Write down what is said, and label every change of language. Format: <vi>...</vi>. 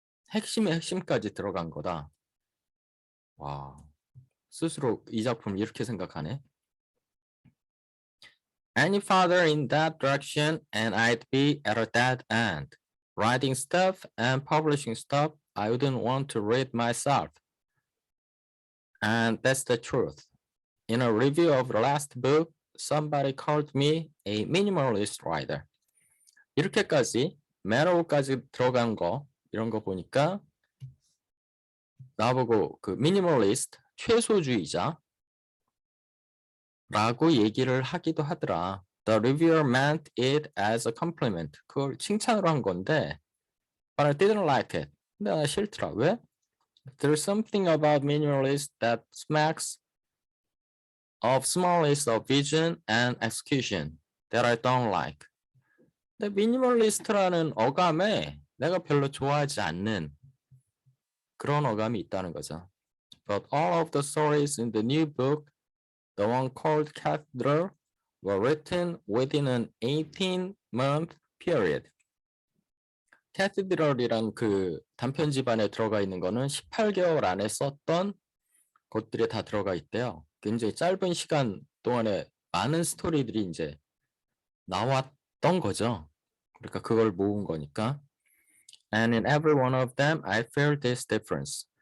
<ko>핵심의 핵심까지 들어간 거다. 와, 스스로 이 작품 이렇게 생각하네.</ko> <en>Any farther in that direction and I'd be at a dead end. Writing stuff and publishing stuff I wouldn't want to read myself. And that's the truth. In a review of the last book, somebody called me a minimalist writer.</en> <ko>이렇게까지 메로우까지 들어간 거 이런 거 보니까 나보고 그 미니멀리스트 최소주의자 라고 얘기를 하기도 하더라.</ko> <en>The reviewer meant it as a compliment.</en> <ko>그걸 칭찬으로 한 건데</ko> <en>but I didn't like it.</en> <ko>근데 나 싫더라. 왜?</ko> <en>There's something about minimalist that smacks of smallest of vision and execution that I don't like.</en> <ko>근데 미니멀리스트라는 어감에 내가 별로 좋아하지 않는 그런 어감이 있다는 거죠.</ko> <en>But all of the stories in the new book, the one called Cathedral, were written within an 18-month period.</en> <ko>캐티드럴이란 그 단편 집안에 들어가 있는 거는 18개월 안에 썼던 것들이 다 들어가 있대요. 굉장히 짧은 시간 동안에 많은 스토리들이 이제 나왔던 거죠. 그러니까 그걸 모은 거니까.</ko> <en>And in every one of them, I felt this difference.</en>